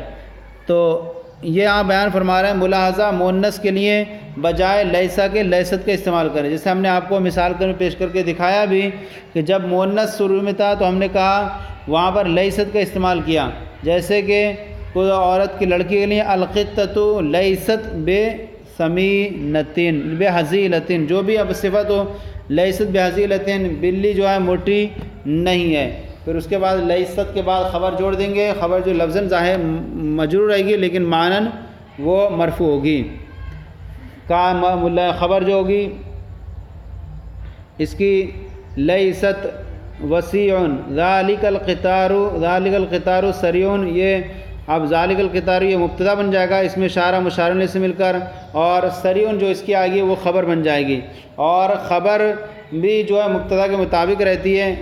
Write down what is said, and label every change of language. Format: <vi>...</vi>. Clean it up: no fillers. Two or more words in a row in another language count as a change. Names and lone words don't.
<ur>تو یہ آپ بیان فرما رہے ہیں ملاحظہ مؤنث کے لیے بجائے لیسا کے لیست کا استعمال کریں، جیسے ہم نے آپ کو مثال پیش کر کے دکھایا بھی کہ جب مؤنث شروع میں تھا تو ہم نے کہا وہاں پر لیست کا استعمال کیا، جیسے کہ کوئی عورت کی لڑکی کے لیے</ur> <ar>القطۃ لیست بسمینۃ بحزیلۃ،</ar> <ur>جو بھی اب صفت ہو،</ur> <ar>لیست بحزیلۃ،</ar> <ur>بلی جو ہے موٹی نہیں ہے۔ پھر اس کے بعد لیست کے بعد خبر جوڑ دیں گے، خبر جو لفظاً ظاہر مجرور رہے گی لیکن معناً وہ مرفوع ہوگی، خبر جو ہوگی اس کی</ur> <ar>لیست وسیع، ذالک القطار سریع،</ar> <ur>یہ اب</ur> <ar>ذالک القطار</ar> <ur>یہ مبتدا بن جائے گا، اس میں اشارہ مشار الیہ سے مل کر، اور سریع جو اس کی آئے گی وہ خبر بن جائے گی، اور خبر بھی جو ہے مبتدا کے مطابق رہتی ہے۔</ur>